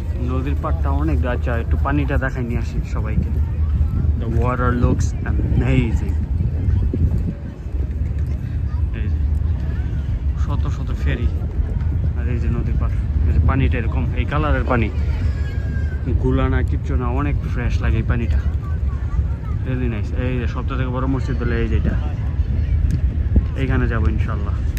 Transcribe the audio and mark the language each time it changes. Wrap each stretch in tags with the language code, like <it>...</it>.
<bn>নদীর পাড়টা অনেক গাছ, একটু পানিটা দেখাই নিয়ে আসি সবাইকে।</bn> <en>The water looks amazing.</en> <bn>এই যে শত শত ফেরি, আর এই যে নদীর পাড়, এই যে পানিটা এরকম এই কালারের পানি, গুলা না কিচ্ছু না, অনেক ফ্রেশ লাগে এই পানিটা,</bn> <en>Really nice.</en> <bn>এই যে সবথেকে থেকে বড় মসজিদ হলো এই যেটা, এইখানে যাবো ইনশাল্লাহ।</bn>